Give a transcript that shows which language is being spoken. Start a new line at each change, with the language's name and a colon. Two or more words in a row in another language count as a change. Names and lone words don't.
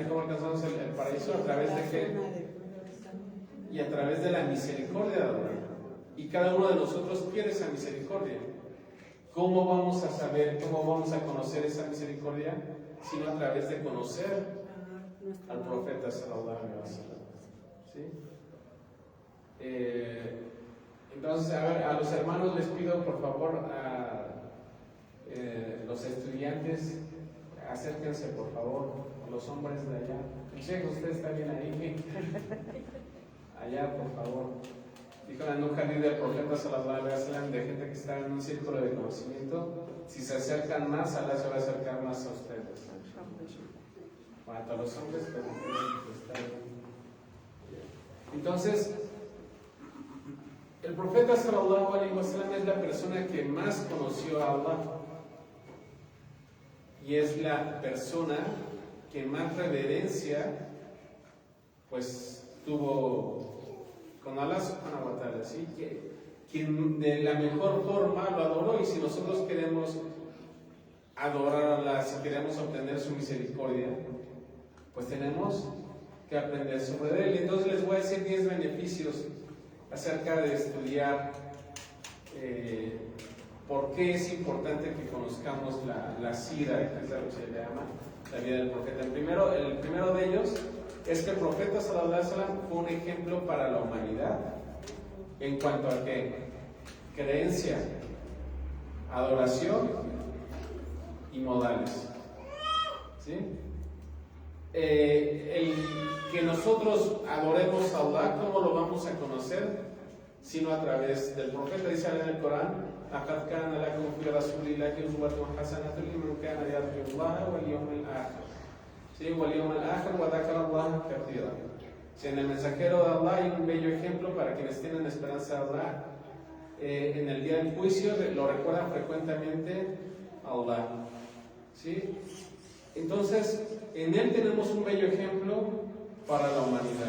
Spanish: ¿Cómo alcanzamos el paraíso? ¿A través de qué? Y a través de la misericordia de Allah. Y cada uno de nosotros quiere esa misericordia. ¿Cómo vamos a saber, cómo vamos a conocer esa misericordia? Sino a través de conocer al profeta
Arabic: صلى الله عليه وسلم.
Spanish: ¿Sí? Entonces, a ver, a los hermanos les pido por favor a los estudiantes, acérquense por favor, a los hombres de allá. Checo, usted está bien ahí. Allá, por favor. Dijo en un jardín del profeta
Arabic: صلى الله عليه وسلم,
Spanish: de gente que está en un círculo de conocimiento, si se acercan más, Allah se va a acercar más a ustedes. Bueno, a los hombres, pero está bien. Entonces, el profeta
Arabic: صلى الله عليه وسلم
Spanish: es la persona que más conoció a Allah y es la persona que más reverencia pues tuvo con Allah
Arabic: سبحانه وتعالى,
Spanish: ¿sí? Quien de la mejor forma lo adoró. Y si nosotros queremos adorar a Allah, si queremos obtener su misericordia, pues tenemos que aprender sobre él. Entonces les voy a decir 10 beneficios acerca de estudiar por qué es importante que conozcamos la sira, que es lo que se llama la vida del profeta. El primero de ellos es que el profeta
Arabic: صلى الله عليه وسلم
Spanish: fue un ejemplo para la humanidad en cuanto a qué: creencia, adoración y modales. ¿Sí? El que nosotros adoremos a Allah, ¿cómo lo vamos a conocer? Sino a través del profeta. Dice en el Corán:
Arabic: لَقَدْ كَانَ لَكُمْ فِي رَسُولِ اللَّهِ أُسْوَةٌ حَسَنَةٌ لِمَنْ كَانَ يَرْجُو اللَّهَ وَالْيَوْمَ الْآخِرَ. Sí, وَالْيَوْمَ الْآخِرَ وَذَكَرَ اللَّهَ كَثِيرًا.
Spanish: Sí, en el mensajero de Allah hay un bello ejemplo para quienes tienen esperanza de Allah. En el día del juicio lo recuerdan frecuentemente a Allah. ¿Sí? Entonces, en él tenemos un bello ejemplo para la humanidad.